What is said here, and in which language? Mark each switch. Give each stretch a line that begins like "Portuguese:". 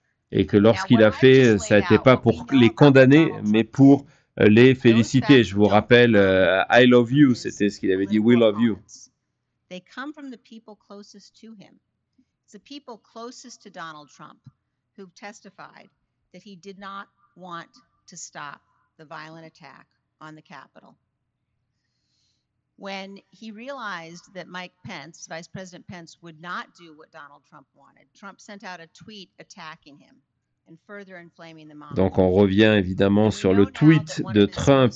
French: Et que lorsqu'il a fait, ça n'était pas pour les condamner, mais pour les féliciter. Je vous rappelle,
English: I love you,
French: c'était ce qu'il avait dit,
English: we love you. They come from the people closest to him. It's the people closest to Donald Trump who've testified that he did not want to stop the violent attack on the Capitol. When he realized that Mike Pence, Vice President Pence, would not do what Donald Trump wanted, Trump sent out a tweet attacking him and further inflaming the mob.
French: Donc on revient évidemment sur le tweet de Trump.